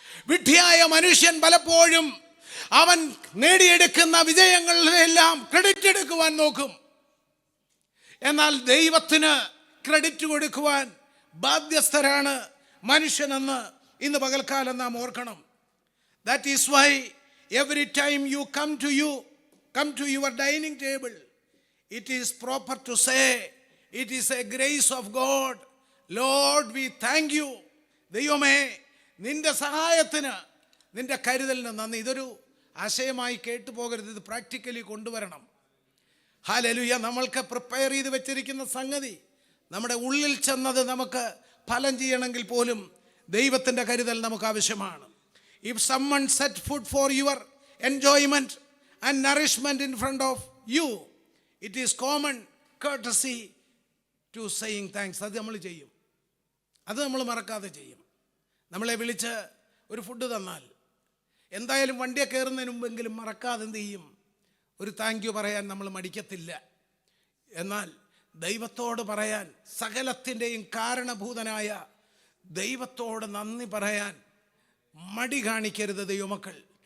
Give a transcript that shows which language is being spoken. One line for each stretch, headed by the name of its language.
Malayalam: വിഡ്ഢിയായ മനുഷ്യൻ പലപ്പോഴും അവൻ നേടിയെടുക്കുന്ന വിജയങ്ങളിലെല്ലാം ക്രെഡിറ്റ് എടുക്കുവാൻ നോക്കും. എന്നാൽ ദൈവത്തിന് ക്രെഡിറ്റ് കൊടുക്കുവാൻ ബാധ്യസ്ഥരാണ് മനുഷ്യനെന്ന് ഇന്ന് പകൽക്കാലം നാം ഓർക്കണം.
English: That is why every time you come to your dining table, it is proper to say, it is a grace of God. Lord, we thank you.
Malayalam: ദൈവമേ, നിന്റെ സഹായത്തിന്, നിന്റെ കരുതലിന് നന്ദി. ഇതൊരു ആശയമായി കേട്ടു പോകരുത്, ഇത് പ്രാക്ടിക്കലി കൊണ്ടുവരണം. ഹല്ലേലൂയ. നമ്മൾക്ക് പ്രിപ്പയർ ചെയ്ത് വെച്ചിരിക്കുന്ന സംഗതി നമ്മുടെ ഉള്ളിൽ ചെന്നത് നമുക്ക് ഫലം ചെയ്യണമെങ്കിൽ പോലും ദൈവത്തിൻ്റെ കരുതൽ നമുക്ക് ആവശ്യമാണ്.
English: If someone set food for your enjoyment and nourishment in front of you, it is common courtesy to saying thanks.
Malayalam: അത് നമ്മൾ ചെയ്യും, അത് നമ്മൾ മറക്കാതെ ചെയ്യും. നമ്മളെ വിളിച്ച് ഒരു ഫുഡ് തന്നാൽ എന്തായാലും വണ്ടിയെ കയറുന്നതിന് മുമ്പെങ്കിലും മറക്കാതെ എന്ത് ചെയ്യും? ഒരു
English: thank you
Malayalam: പറയാൻ നമ്മൾ മടിക്കത്തില്ല. എന്നാൽ ദൈവത്തോട് പറയാൻ, സകലത്തിൻ്റെയും കാരണഭൂതനായ ദൈവത്തോട് നന്ദി പറയാൻ മടി കാണിക്കരുത് ദൈവമക്കൾ.